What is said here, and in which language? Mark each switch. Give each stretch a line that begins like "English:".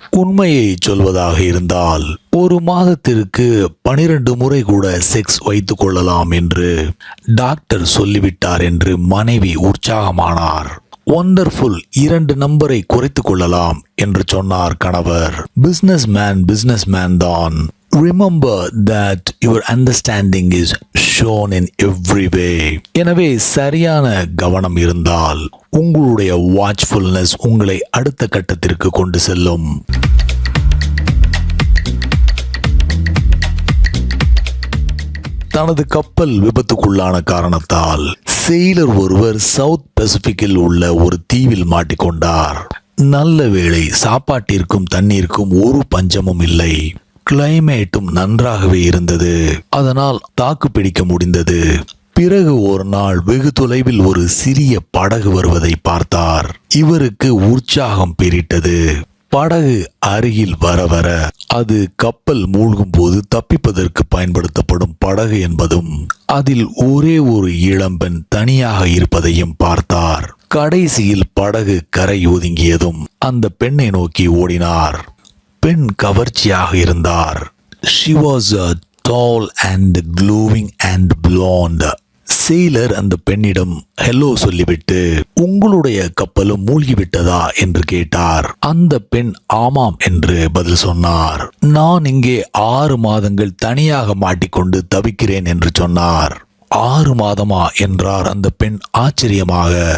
Tamil: உண்மையை சொல்வதாக இருந்தால் ஒரு மாதத்திற்கு 12 முறை கூட செக்ஸ் வைத்துக் கொள்ளலாம் என்று டாக்டர் சொல்லிவிட்டார் என்று மனைவி உற்சாகமானார். ஒண்டர்ஃபுல், 2 நம்பரை குறைத்துக் கொள்ளலாம் என்று சொன்னார் கணவர். பிசினஸ் மேன் தான்.
English: Remember that your understanding is shown in every way.
Tamil: எனவே சரியான கவனம் இருந்தால் உங்களுடைய வாட்ச்ஃபுல்னஸ் உங்களை அடுத்த கட்டத்திற்கு கொண்டு செல்லும். தனது கப்பல் விபத்துக்குள்ளான காரணத்தால் செயிலர் ஒருவர் சவுத் பசிபிக்கில் உள்ள ஒரு தீவில் மாட்டிக்கொண்டார். நல்ல வேளை, சாப்பாட்டிற்கும் தண்ணீருக்கும் ஒரு பஞ்சமும் இல்லை. கிளைமேட்டும் நன்றாகவே இருந்தது. அதனால் தாக்கு பிடிக்க முடிந்தது. பிறகு ஒரு நாள் வெகு தொலைவில் ஒரு சிறிய படகு வருவதை பார்த்தார். இவருக்கு உற்சாகம் பெரிட்டது. படகு அருகில் வர வர அது கப்பல் மூழ்கும் போது தப்பிப்பதற்கு பயன்படுத்தப்படும் படகு என்பதும் அதில் ஒரே ஒரு இளம்பெண் தனியாக இருப்பதையும் பார்த்தார். கடைசியில் படகு கரை ஒதுங்கியதும் அந்த பெண்ணை நோக்கி ஓடினார். பெண் கவர்ச்சியாக இருந்தார்.
English: She was tall and glowing and blonde.
Tamil: Sailor அந்த பெண்ணிடம் ஹலோ சொல்லிவிட்டு உங்களுடைய கப்பலும் மூழ்கிவிட்டதா என்று கேட்டார். அந்த பெண் ஆமாம் என்று பதில் சொன்னார். நான் இங்கே 6 மாதங்கள் தனியாக மாட்டிக்கொண்டு தவிக்கிறேன் என்று சொன்னார். 6 மாதமா என்றார் அந்த பெண் ஆச்சரியமாக.